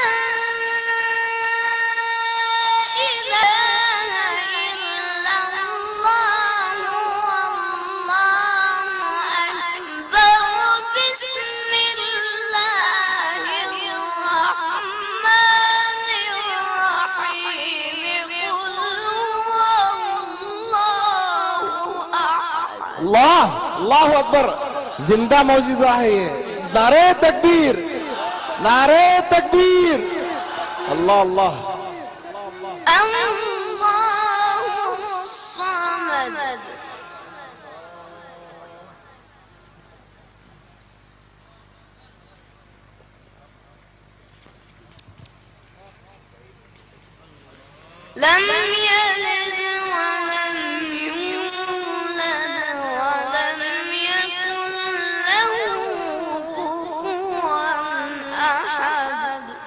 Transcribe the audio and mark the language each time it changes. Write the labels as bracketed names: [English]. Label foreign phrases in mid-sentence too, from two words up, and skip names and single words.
[Arabic] إله إلا الله والله أكبر بسم الله الرحمن الرحيم قل هو الله أحد। الله الله أكبر, [Urdu] زندہ معجزہ ہے یہ. نعرۂ تکبیر، نعرۂ تکبیر. [Arabic] الله الله. الله الصمد لم يلد ولم يولد ولم يكن له كفوا أحد.